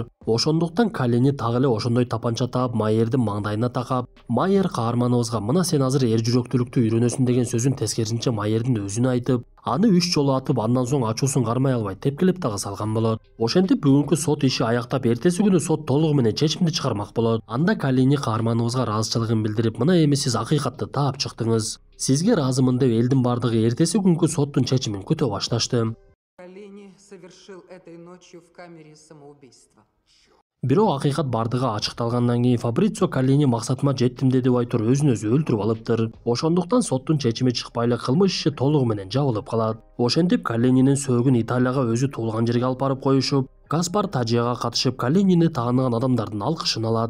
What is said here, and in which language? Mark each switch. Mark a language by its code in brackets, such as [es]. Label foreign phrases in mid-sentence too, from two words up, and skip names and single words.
[ky] Ошондуктан Каллини так эле ошондой тапанча таап Майердин маңдайына такап, Майер каарманыбызга мына сен азыр эр жүрөктүүлүктү үйрөнөсүн деген сөзүн тескерисинче Майердин өзүнө айтып, аны 3 жолу атып, андан соң ачуусун кармай албай тепкилеп дагы салган болот. Ошентип бүгүнкү сот иши аяктап, эртеси күнү сот толугу менен чечимди чыгармак болот. Анда Каллини каарманыбызга ыраазычылыгын билдирип, мына эми сиз акыйкатты таап чыктыңыз. Сизге ыраазымын деп элдин бардыгы эртеси күнкү соттун чечимин күтө башташты. [ru] Каллини совершил этой ночью в камере самоубийство. [ky] Бирок акыйкат бардыгы ачыкталгандан кийин Фабрицио Каллини максатыма жеттим деп айтып өзүн өзү өлтүрүп алыптыр. Ошондуктан соттун чечими чыкпай эле кылмыш иши толугу менен жабылып калат. Ошентип Каллининин сөөгүн Италияга өзү туулган жерге алып барып коюшуп, Каспар Тажияга катышып Каллинини тааныган адамдардын алкышын алат.